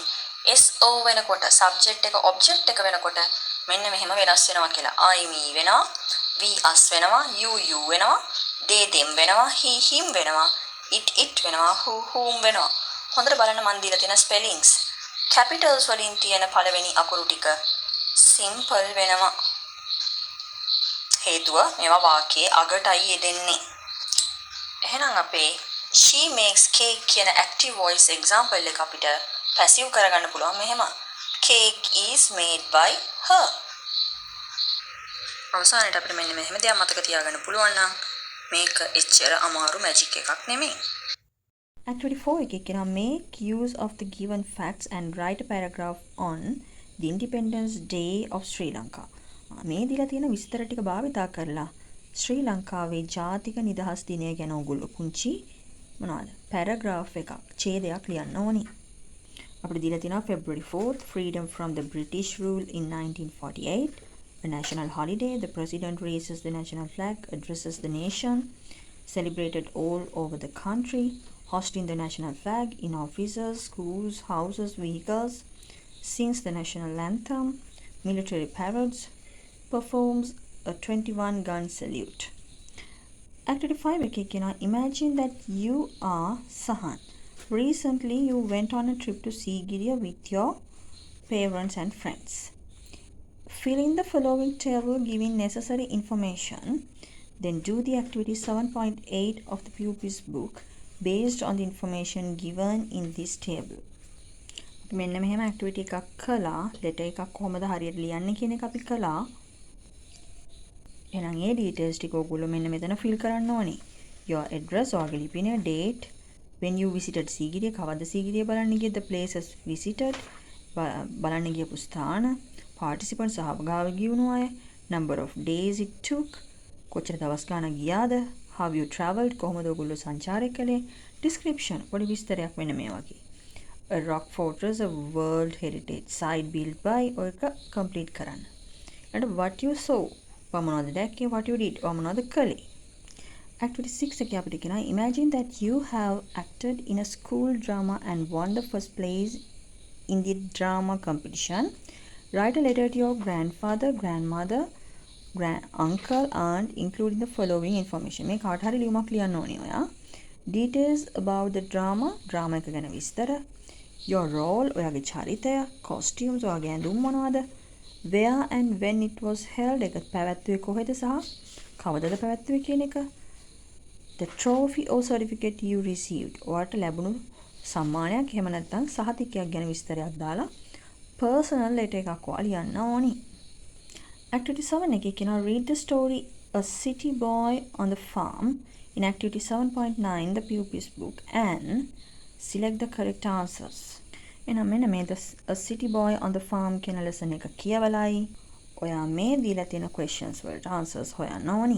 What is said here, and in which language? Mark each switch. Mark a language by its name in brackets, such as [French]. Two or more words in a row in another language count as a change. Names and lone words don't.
[Sinhala] SO වෙනකොට subject එක object එක වෙනකොට මෙන්න මෙහෙම වෙනස් වෙනවා කියලා. [English] I me වෙනවා, we us වෙනවා, you වෙනවා, they them වෙනවා, he him වෙනවා, it වෙනවා, whom වෙනවා. [Sinhala] හොඳට බලන්න මන් දීලා තියෙන spellings. capitals වලින් තියෙන පළවෙනි අකුරු ටික simple වෙනවා. හේතුව මේවා වාක්‍යයේ අගටයි යෙදෙන්නේ. එහෙනම් අපේ [English] she makes cake [Sinhala] කියන [English] active voice example [Sinhala] එක අපිට passive කරගන්න පුළුවන් මෙහෙම. [English] cake is made by her. [Sinhala] අවසානයේ අපිට මෙන්න මෙහෙම දෙයක් මතක තියාගන්න පුළුවන් නම් මේක එච්චර අමාරු මැජික් එකක් නෙමෙයි. [English] Activity 4 [Sinhala] එකේ කියනවා [English] make use of the given facts and write a paragraph on the Independence Day of Sri Lanka. [Sinhala] මේ දීලා තියෙන විස්තර ටික භාවිතා කරලා ශ්‍රී ලංකාවේ ජාතික නිදහස් දිනය ගැන ඔයගොල්ලෝ පුංචි මොනවද paragraph එකක් ඡේදයක් ලියන්න ඕනි. අපිට දීලා තියෙනවා [English] February 4th freedom from the British rule in 1948, a national holiday. The president raises the national flag, addresses the nation, celebrated all over the country, hosting the national flag in offices, schools, houses, vehicles, sings the national anthem, military parades, performs a 21-gun salute. Activity 5 [Sinhala] එකේ කියනවා [English] imagine that you are Sahan. Recently you went on a trip to Sigiriya with your parents and friends. Fill in the following table giving necessary information. Then do the activity 7.8 of the pupils book based on the information given in this table. [Sinhala] මෙන්න මෙහෙම activity එකක් කළා. letter එකක් කොහොමද හරියට ලියන්නේ කියන එක අපි කළා. එහෙනම් ඒ details ටික ඔයගොල්ලෝ මෙන්න මෙතන fill කරන්න ඕනේ. [English] Your address [Sinhala] ඔයාගේ ලිපිනය, [English] date, when you visited Sigiriya, [Sinhala] කවද්ද සීගිරිය බලන්න ගියේ, [English] the places visited, [Sinhala] බලන්න ගියපු ස්ථාන, participants සහභාගී වුණු අය, [English] number of days it took, [Sinhala] කොච්චර දවස් ගාණක් ගියාද, [English] how you traveled, [Sinhala] කොහොමද ඔයගොල්ලෝ සංචාරය කළේ, description පොඩි විස්තරයක් වෙන මේ වගේ. [English] A rock fortress, a world heritage site built by [Sinhala] ඔය එක complete කරන්න. ඊට [English] what you saw [Sinhala] මොනවද දැක්කේ, [English] what you did [Sinhala] මොනවද කළේ. [English] Activity 6 [Sinhala] එකේ අපිට කියනවා [English] imagine that you have acted in a school drama and won the first place in the drama competition. Write a letter to your grandfather, grandmother, uncle, aunt, including the following information. [Sinhala] මේ කාට හරි ලියුමක් ලියන්න ඕනේ ඔයා. [English] Details about the drama [Sinhala] එක ගැන විස්තර. [English] Your role [Sinhala] ඔයාගේ චරිතය. Costumes ඔයාගේ ඇඳුම් මොනවද. [English] Where and when it was held [Sinhala] එක පැවැත්වුවේ කොහෙද සහ කවදද පැවැත්වුවේ කියන එක. [English] The trophy or certificate you received. [Sinhala] ඔයාට ලැබුණු සම්මානයක් එහෙම නැත්නම් සහතිකයක් ගැන විස්තරයක් දාලා personal letter එකක් ඔයා ලියන්න ඕනි. [English] Activity 7 [Sinhala] එකේ කියනවා [English] read the story A City Boy on the Farm in activity 7.9 the pupils book and select the correct answers. [Sinhala] එහෙනම් මෙන්න මේ A City Boy on the Farm කියන lesson එක කියවලයි ඔයා මේ දීලා තියෙන questions වලට answers හොයන්න ඕනි.